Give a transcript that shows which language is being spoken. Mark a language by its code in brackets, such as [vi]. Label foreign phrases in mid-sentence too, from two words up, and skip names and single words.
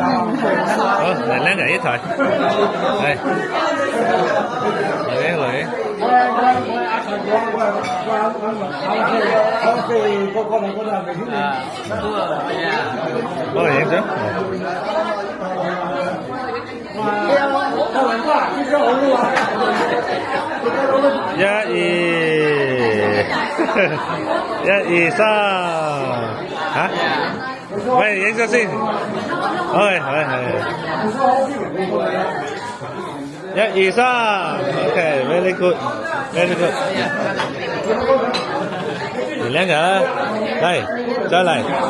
[vi] Lại lấy nghỉ thôi. Đây. Lấy. [yue] 幫你影相。一二三，嚇？喂，影咗先。係。一二三 [en] ，OK，very good，very good。 [yue] 你兩個嚟，再嚟。